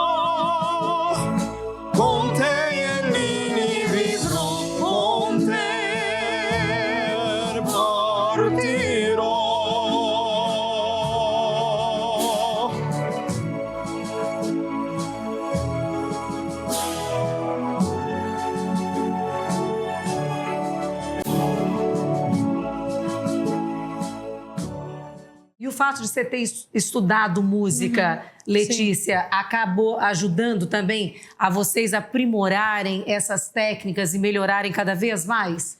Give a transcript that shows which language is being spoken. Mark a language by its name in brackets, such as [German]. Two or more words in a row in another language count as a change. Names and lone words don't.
[Italian] Con te e lì vivrò con te, partirò. [Portuguese] E o fato de você ter estudado música, Letícia, acabou ajudando também a vocês aprimorarem essas técnicas e melhorarem cada vez mais?